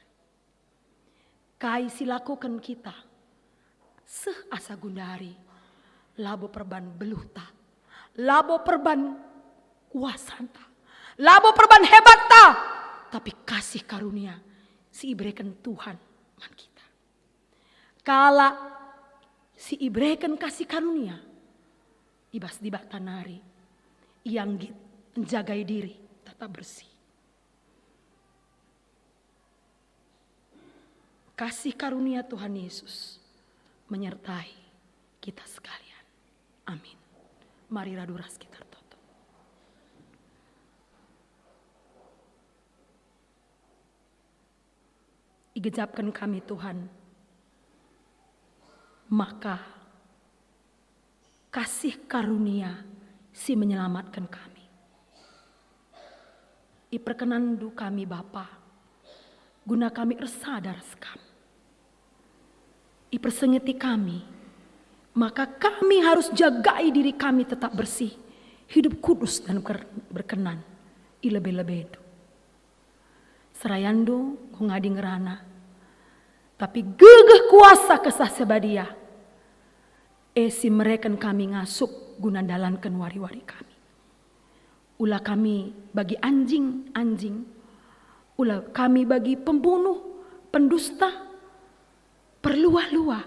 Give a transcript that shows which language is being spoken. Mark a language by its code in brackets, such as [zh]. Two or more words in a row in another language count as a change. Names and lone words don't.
[btx] Kai si lakukan kita seh asa gundari, labo perban beluta, labo perban kuasanta, labo perban hebat ta, tapi [id] kasih karunia [btx] si ibrekan Tuhan man kita. Kala si ibrekan [id] kasih karunia, [btx] ibas di tanari, [id] yang menjagai diri tetap bersih. Kasih karunia Tuhan Yesus menyertai kita sekalian. Amin. [btx] Mari raduras kita tutup. Igejapkan kami Tuhan, maka [id] kasih karunia [btx] si [id] menyelamatkan kami. [btx] Iperkenandu kami Bapa, guna kami ersadar sekam. [id] Ipersengiti kami, maka kami harus jagai diri kami tetap bersih, hidup kudus dan berkenan. [btx] Ilebe-lebe itu. Serayando ngadi ngerana, tapi gegeh kuasa kesah sebadia. Esi mereken kami ngasuk guna dalankan wari-wari kami. Ulah kami bagi anjing-anjing, ulah kami bagi pembunuh, pendusta, perluah-luah.